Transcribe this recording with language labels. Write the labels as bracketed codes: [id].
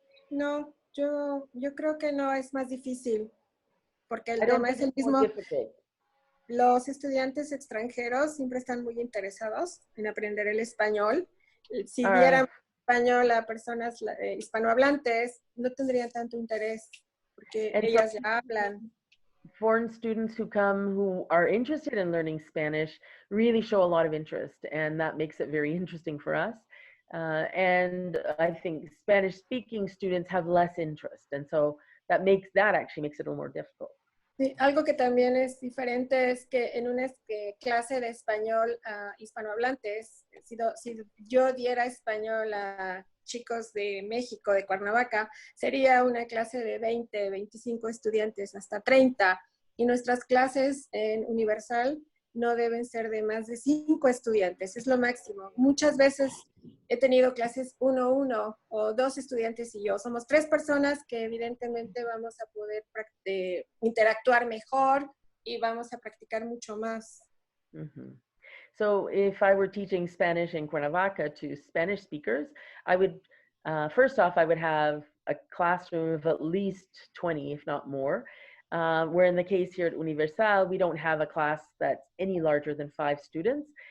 [es] No, yo creo que no es más difícil, porque el tema es el mismo. Los estudiantes extranjeros siempre están muy interesados en aprender el español. Si dieran español a personas hispanohablantes, no tendrían tanto interés, porque ellas ya hablan. [en] Foreign students who come who are interested in learning Spanish really show a lot of interest, and that makes it very interesting for us. And I think Spanish-speaking students have less interest, and so that actually makes it a little more difficult. [es] Sí, algo que también es diferente es que en una clase de español a hispanohablantes, si yo diera español a chicos de México, de Cuernavaca, sería una clase de 20, 25 estudiantes, hasta 30. Y nuestras clases en Universal no deben ser de más de 5 estudiantes, es lo máximo. Muchas veces he tenido clases 1-1 o 2 estudiantes y yo. Somos 3 personas que evidentemente vamos a poder interactuar mejor y vamos a practicar mucho más. Mm-hmm. [en] So if I were teaching Spanish in Cuernavaca to Spanish speakers, I would, first off, I would have a classroom of at least 20, if not more. Where in the case here at Universal, we don't have a class that's any larger than 5 students.